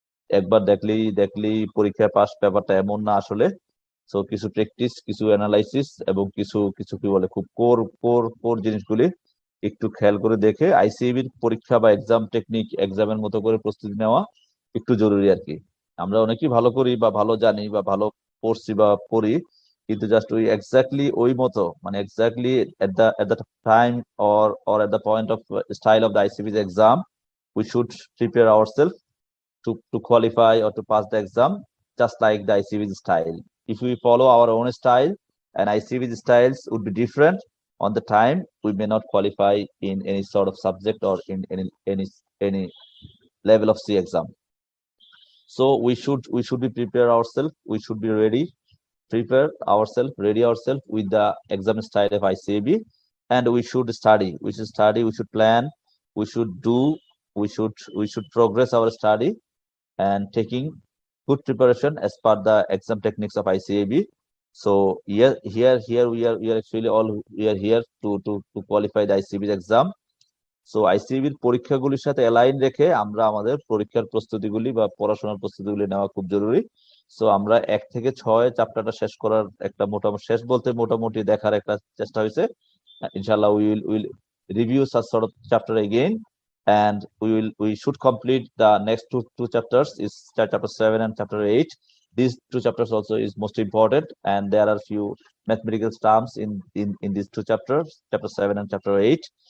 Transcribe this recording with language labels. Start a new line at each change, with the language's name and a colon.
Bangla: একবার দেখলেই পরীক্ষায় পাস, ব্যাপারটা এমন না আসলে। সো কিছু প্র্যাকটিস, কিছু অ্যানালাইসিস এবং কিছু কিছু কি বলে খুব কোর কোর কোর জিনিসগুলি একটু খেয়াল করে দেখে আইসিএবির পরীক্ষা বা এক্সাম টেকনিক, এক্সামের মতো করে প্রস্তুতি নেওয়া একটু জরুরি আর কি। আমরা অনেকেই ভালো করি বা ভালো জানি বা ভালো পড়ছি বা পড়ি, কিন্তু জাস্ট ওই এক্স্যাক্টলি ওই মতো মানে exactly
English: At the time or at the point of style of the ICB's exam, we should prepare ourselves to qualify or to pass the exam just like the ICB's style. If we follow our own style and ICB's styles would be different, on the time we may not qualify in any sort of subject or in any level of C exam. So we should be prepare ourselves, we should be ready ourselves with the exam style of ICAB, and we should plan, we should do, we should progress our study and taking good preparation as per the exam techniques of ICAB. So here we are actually all we are here to qualify the ICAB exam.
Bangla: So আইসিবির পরীক্ষাগুলির সাথে align রেখে আমরা আমাদের পরীক্ষার প্রস্তুতিগুলি বা পড়াশোনার প্রস্তুতিগুলি নেওয়া খুব জরুরি। সো আমরা 1 থেকে 6 চ্যাপ্টারটা শেষ করার একটা মোটামুটি, শেষ বলতে মোটামুটি দেখার একটা চেষ্টা হয়েছে।
English: ইনশাআল্লাহ will review such sort of chapter again, and we should complete the next two chapters, is chapter 7 and chapter 8. These 2 chapters also is most important, and there are few mathematical terms in these 2 chapters, chapter 7 and chapter 8.